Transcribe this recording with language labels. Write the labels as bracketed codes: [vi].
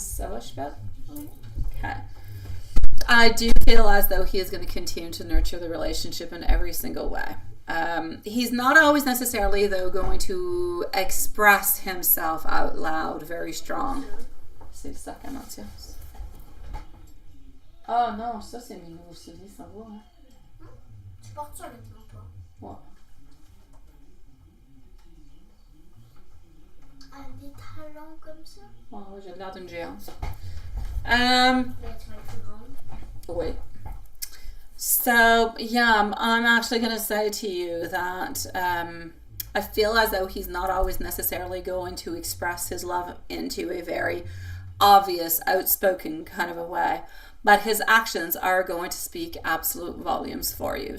[en] So okay. I do feel as though he is going to continue to nurture the relationship in every single way. He's not always necessarily, though, going to express himself out loud very strong. [fr] C'est ça qu'elle m'attire. Ah non, ça c'est mes nouveaux souliers, ça va. Hein? Tu portes ça maintenant, toi? Ouais. Des talons comme ça? Ouais, j'ai l'air d'une géante. Mais tu vas être plus grande. Oui. [en] So, yeah, I'm actually going to say to you that I feel as though he's not always necessarily going to express his love into a very obvious, outspoken kind of a way, but his actions are going to speak absolute volumes for you.